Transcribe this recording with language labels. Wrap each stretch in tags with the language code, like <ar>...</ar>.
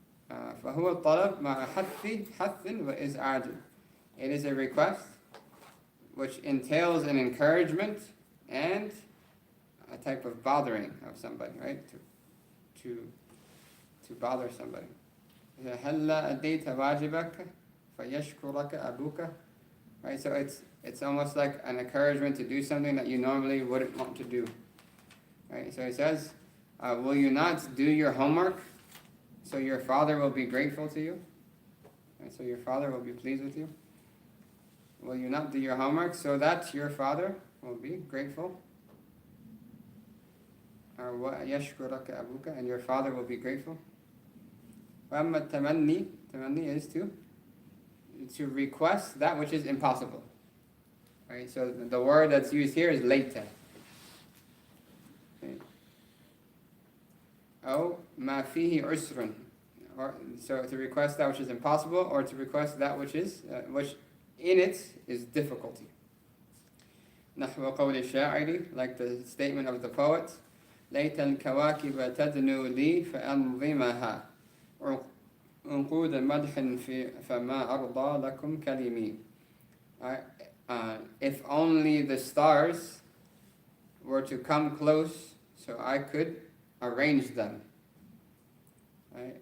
<ar>فَهُوَ الطَّلَبْ مَعَ حَثٍّ وَإِزْعَاجٍ.</ar> <en>It is a request which entails an encouragement and a type of bothering of somebody, right? To bother somebody.</en> <ar>هَلَّا أَدَيْتَ وَاجِبَكَ فَيَشْكُرَكَ أَبُوكَ.</ar> <en>Right, so it's almost like an encouragement to do something that you normally wouldn't want to do. Right, so he says, will you not do your homework so your father will be grateful to you? Right, so your father will be pleased with you? Will you not do your homework so that your father will be grateful? Or</en> <ar>وَيَشْكُرَكَ أَبُوكَ,</ar> <en>and your father will be grateful?</en> <ar>وَأَمَّا التَّمَنِّي,</ar> <en>tamanni is to request that which is impossible. Right? So the word that's used here is layta. Okay.</en> <ar>أو مَا فِيهِ عُسْرٌ,</ar> <en>or so to request that which is impossible, or to request that which is which in it is difficulty.</en> <ar>نحو قول الشاعر,</ar> <en>like the statement of the poet,</en> <ar>ليت الكواكب تدنو لي فأنظمها أنقود مدح فما أرضى لكم كلمي.</ar> <en>If only the stars were to come close so I could arrange them. Right?</en>